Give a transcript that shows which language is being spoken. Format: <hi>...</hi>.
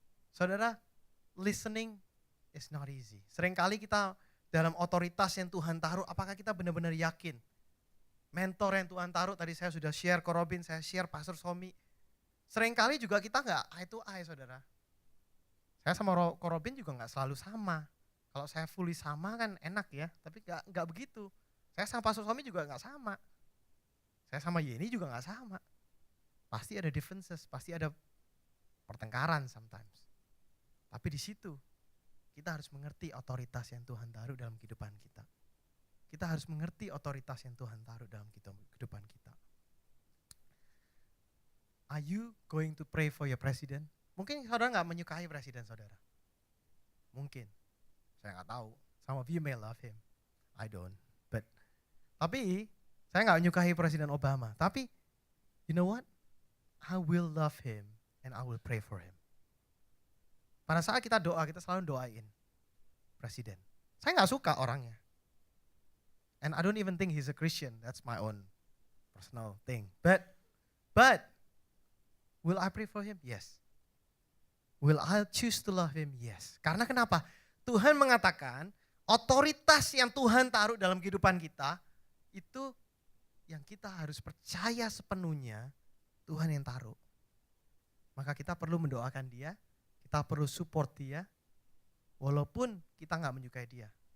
<en>Saudara, listening is not easy.</en> <id>Seringkali kita dalam otoritas yang Tuhan taruh, apakah kita benar-benar yakin? Mentor yang Tuhan taruh, tadi saya sudah share ke Robin, saya share Pastor Somi. Seringkali juga kita nggak</id> <en>eye to eye,</en> <id>saudara. Saya sama Ko Robin juga nggak selalu sama. Kalau saya fully sama kan enak ya, tapi nggak begitu. Saya sama pastor suami juga nggak sama. Saya sama Yeni juga nggak sama. Pasti ada differences, pasti ada pertengkaran sometimes. Tapi di situ kita harus mengerti otoritas yang Tuhan taruh dalam kehidupan kita. Kita harus mengerti otoritas yang Tuhan taruh dalam kehidupan kita.</id> <en>Are you going to pray for your president?</en> <id>Mungkin saudara nggak menyukai presiden saudara. Mungkin. Saya nggak tahu.</id> <en>Some of you may love him. I don't.</en> <id>Tapi saya nggak menyukai Presiden Obama. Tapi</id> <en>you know what? I will love him and I will pray for him.</en> <id>Pada saat kita doa, kita selalu doain presiden. Saya nggak suka orangnya.</id> <en>And I don't even think he's a Christian. That's my own personal thing. But will I pray for him? Yes. Will I choose to love him?</en> <id>Yes. Karena kenapa? Tuhan mengatakan otoritas yang Tuhan taruh dalam kehidupan kita itu yang kita harus percaya sepenuhnya Tuhan yang taruh. Maka kita perlu mendoakan dia, kita perlu support dia, walaupun kita nggak menyukai dia.</id>